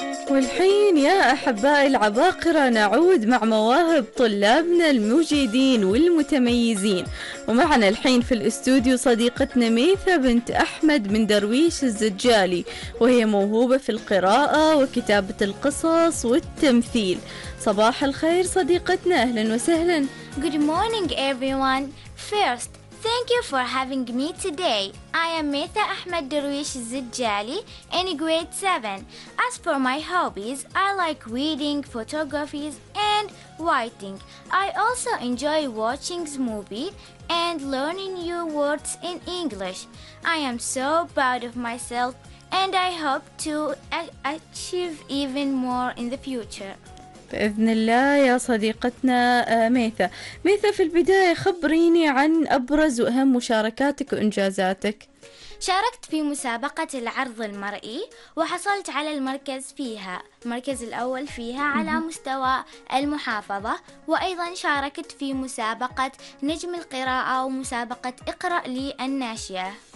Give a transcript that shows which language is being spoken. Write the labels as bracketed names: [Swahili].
[Arabic] والحين يا أحبائي العباقرة نعود مع مواهب طلابنا المجيدين والمتميزين. ومعنا الحين في الاستوديو صديقتنا ميثا بنت أحمد من درويش الزجالي، وهي موهوبة في القراءة وكتابة القصص والتمثيل. صباح الخير صديقتنا، أهلا وسهلا. [English] Good morning everyone. First, thank you for having me today. I am Meetha Ahmed Darwish Zijjali in grade 7. As for my hobbies, I like reading, photography and writing. I also enjoy watching movies and learning new words in English. I am so proud of myself and I hope to achieve even more in the future. [Arabic] بإذن الله يا صديقتنا ميثا. ميثا، في البداية خبريني عن أبرز وأهم مشاركاتك وإنجازاتك. شاركت في مسابقة العرض المرئي وحصلت على المركز فيها، المركز الأول فيها على مستوى المحافظة، وأيضا شاركت في مسابقة نجم القراءة ومسابقة اقرأ للناشئة.